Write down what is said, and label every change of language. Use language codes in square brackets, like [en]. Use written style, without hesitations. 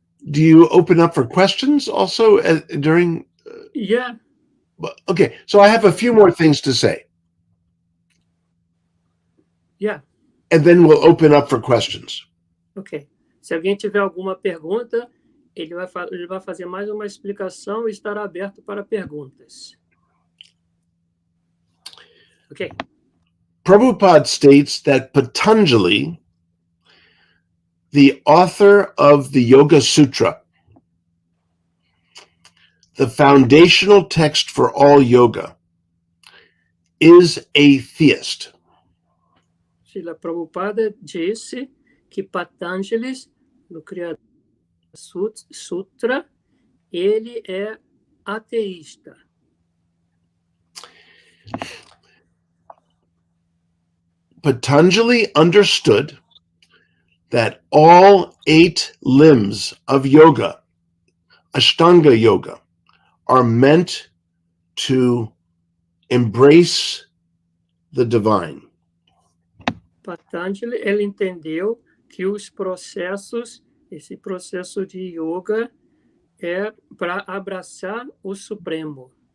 [en] Do you open up for questions also during? Yeah. Okay, so I have a few more things to say. Yeah. And then we'll open up for questions. Ok. [pt] Se alguém tiver alguma pergunta, ele vai fazer mais uma explicação e estará aberto para perguntas. [en] Ok. Prabhupada states that Patanjali, the author of the Yoga Sutra, the foundational text for all yoga, is a theist. [pt] Srila Prabhupada disse que Patanjali, no criador do Sutra, ele é ateísta. [en] Patanjali understood that all 8 limbs of yoga, Ashtanga yoga, are meant to embrace the divine. [pt] Patanjali, ele entendeu que os processos, esse processo de yoga é para abraçar o Supremo.